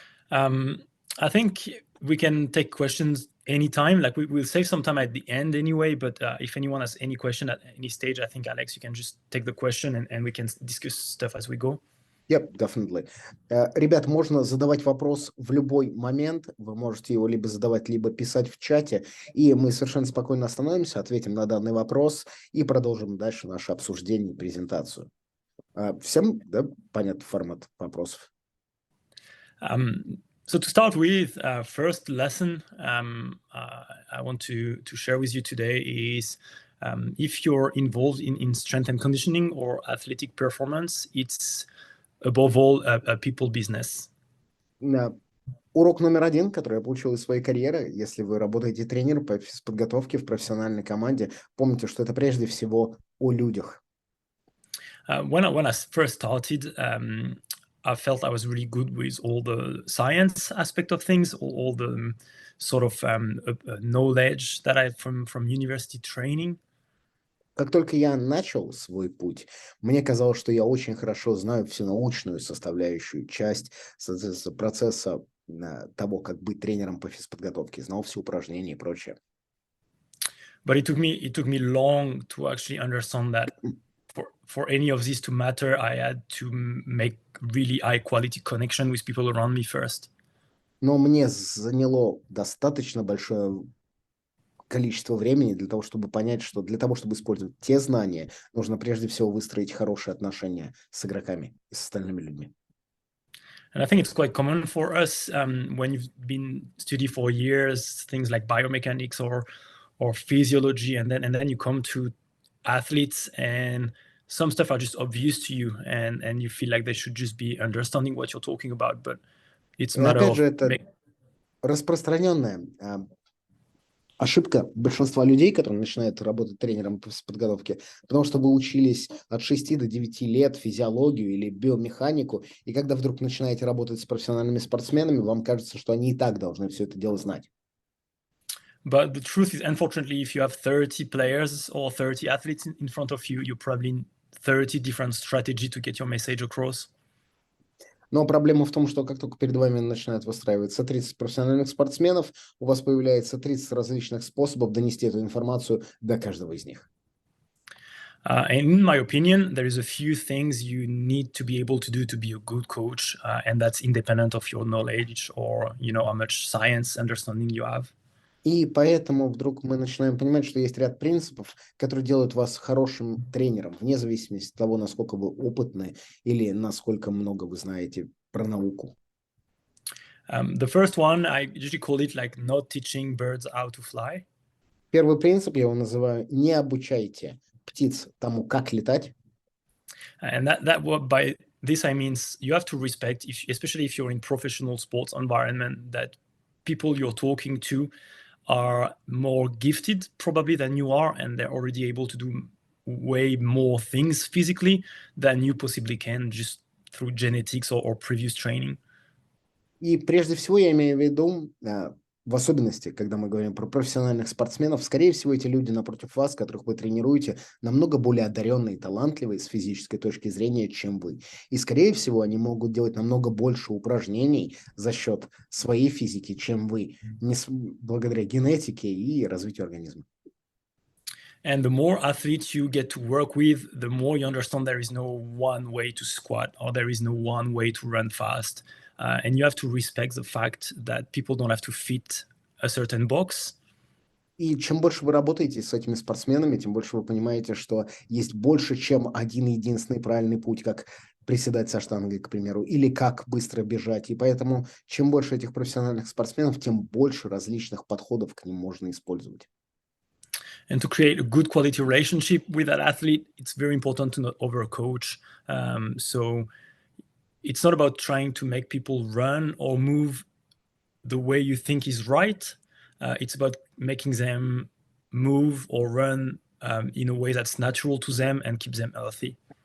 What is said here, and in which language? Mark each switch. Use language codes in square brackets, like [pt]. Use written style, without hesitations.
[en] I think we can take questions anytime. Like we'll save some time at the end anyway, but if anyone has any question at any stage, I think, Alex, you can just take the question and we can discuss stuff as we go. Yep, definitely. [ru] Ребят, можно задавать вопрос в любой момент. Вы можете его либо задавать, либо писать в чате. И мы совершенно спокойно остановимся, ответим на данный вопрос и продолжим дальше наше обсуждение и презентацию. Всем, да, понятный формат вопросов? [en] So to start with, first lesson I want to share with you today is if you're involved in strength and conditioning or athletic performance, it's above all a people business. [ru] Урок номер 1, который я получил из своей карьеры, если вы работаете тренером по подготовке в профессиональной команде, помните, что это прежде всего о людях. [en] When I first started, I felt I was really good with all the science aspect of things, all the sort of knowledge that I had from university training. [ru] Как только я начал свой путь, мне казалось, что я очень хорошо знаю всю научную составляющую часть процесса того, как быть тренером по физподготовке, знал все упражнения и прочее. [en] But it took me long to actually understand that for any of this to matter, I had to make really high quality connection with people around me first. [ru] Но мне заняло достаточно большое количество времени для того, чтобы понять, что для того, чтобы использовать те знания, нужно прежде всего выстроить хорошие отношения с игроками и с остальными людьми. [en] And I think it's quite common for us when you've been study for years, things like biomechanics or physiology, and then you come to athletes, and some stuff are just obvious to you, and you feel like they should just be understanding what you're talking about, but it's a [ru] И [en] matter [ru] опять же, это распространенная ошибка большинства людей, которые начинают работать тренером с подготовки, потому что вы учились от 6 до 9 лет физиологию или биомеханику, и когда вдруг начинаете работать с профессиональными спортсменами, вам кажется, что они и так должны все это дело знать. [en] But the truth is, unfortunately, if you have 30 players or 30 athletes in front of you, you probably need 30 different strategy to get your message across. [ru] Но проблема в том, что как только перед вами начинают выстраиваться 30 профессиональных спортсменов, у вас появляется 30 различных способов донести эту информацию до каждого из них. [en] And in my opinion, there is a few things you need to be able to do to be a good coach, and that's independent of your knowledge or how much science understanding you have. [ru] И поэтому вдруг мы начинаем понимать, что есть ряд принципов, которые делают вас хорошим тренером, вне зависимости от того, насколько вы опытны или насколько много вы знаете про науку. [en] The first one, I usually call it like not teaching birds how to fly. [ru] Первый принцип, я его называю, не обучайте птиц тому, как летать. [en] And by this I mean you have to respect, especially if you're in professional sports environment, that people you're talking to are more gifted probably than you are, and they're already able to do way more things physically than you possibly can just through genetics or previous training. [ru] И прежде всего я имею в виду, в особенности, когда мы говорим про профессиональных спортсменов, скорее всего, эти люди напротив вас, которых вы тренируете, намного более одаренные и талантливые с физической точки зрения, чем вы. И, скорее всего, они могут делать намного больше упражнений за счет своей физики, чем вы, благодаря генетике и развитию организма. [en] And the more athletes you get to work with, the more you understand there is no one way to squat or there is no one way to run fast. And you have to respect the fact that people don't have to fit a certain box. [ru] И чем больше вы работаете с этими спортсменами, тем больше вы понимаете, что есть больше, чем один единственный правильный путь, как приседать со штангой, к примеру, или как быстро бежать. И поэтому, чем больше этих профессиональных спортсменов, тем больше различных подходов к ним можно использовать. [en] And to create a good quality relationship with that athlete, it's very important to not overcoach. So it's not about trying to make people run or move the way you think is right. It's about making them move or run in a way that's natural to them and keep them healthy.